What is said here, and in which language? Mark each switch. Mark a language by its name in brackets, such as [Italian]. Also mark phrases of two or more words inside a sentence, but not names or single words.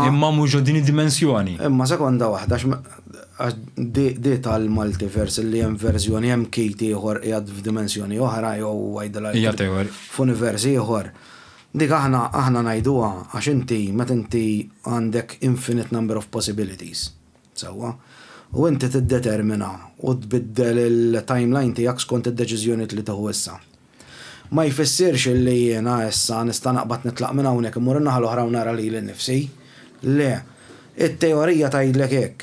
[Maltese] mhux din id-dimensjoni. Imma sekonda waħda di tal-multiverse li hemm verżjoni hemm kejt ieħor qiegħed f'dimensjoni oħra jew għajdla Hija teorija. f'universi ieħor. Dik aħna ngħiduha għax inti meta inti għandek [English] infinite number of possibilities. [Maltese] Sewwa. U inti tiddetermina u tbiddel il-timeline tiegħek skont id-deċiżjoni li tieħu issa. Ma jfissirx li jiena issa nista' naqbad nitlaq minn hawnhekk immur in-naħa l-oħra u nara lili nnifsi. Le, it-teorija tgħidlek hekk.